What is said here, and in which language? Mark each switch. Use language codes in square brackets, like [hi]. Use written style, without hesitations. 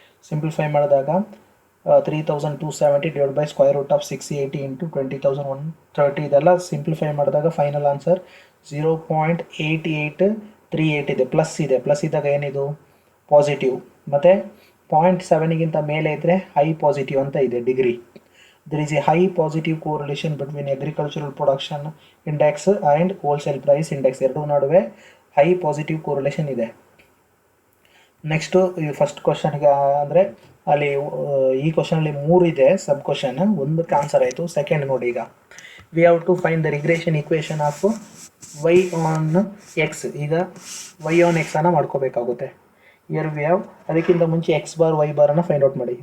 [kn] Simplify ಮಾಡಿದಾಗ [en] 3,270 divide by square root of 680 into 20,130. [kn] ಇದೆಲ್ಲ simplify ಮಾಡಿದಾಗ ಫೈನಲ್ ಆನ್ಸರ್ 0.8838 ಇದೆ. ಪ್ಲಸ್ ಇದೆ, ಪ್ಲಸ್ ಇದ್ದಾಗ ಏನಿದು ಪಾಸಿಟಿವ್, ಮತ್ತು 0.7ಗಿಂತ ಮೇಲೆ ಇದ್ದರೆ ಹೈ ಪಾಸಿಟಿವ್ ಅಂತ ಇದೆ degree. [en] There is a high positive correlation between agricultural production index and wholesale price index. [kn] ಎರಡೂ ನಡುವೆ ಹೈ ಪಾಸಿಟಿವ್ ಕೋರಿಲೇಷನ್ ಇದೆ. ನೆಕ್ಸ್ಟು ಈ ಫಸ್ಟ್ ಕ್ವಶನ್ಗೆ ಅಂದರೆ ಅಲ್ಲಿ ಈ ಕ್ವಶನಲ್ಲಿ 3 ಇದೆ ಸಬ್ ಕ್ವಶನ್, ಒಂದಕ್ಕೆ ಆನ್ಸರ್ ಆಯಿತು. ಸೆಕೆಂಡ್ ನೋಡಿ, ಈಗ [en] We have to find the regression equation of Y on X. [kn] ಈಗ ವೈ ಆನ್ ಎಕ್ಸ್ ಅನ್ನು ಮಾಡ್ಕೋಬೇಕಾಗುತ್ತೆ. [en] here we have, [kn] ಅದಕ್ಕಿಂತ ಮುಂಚೆ X bar Y ಬಾರನ್ನು find out ಮಾಡಿ.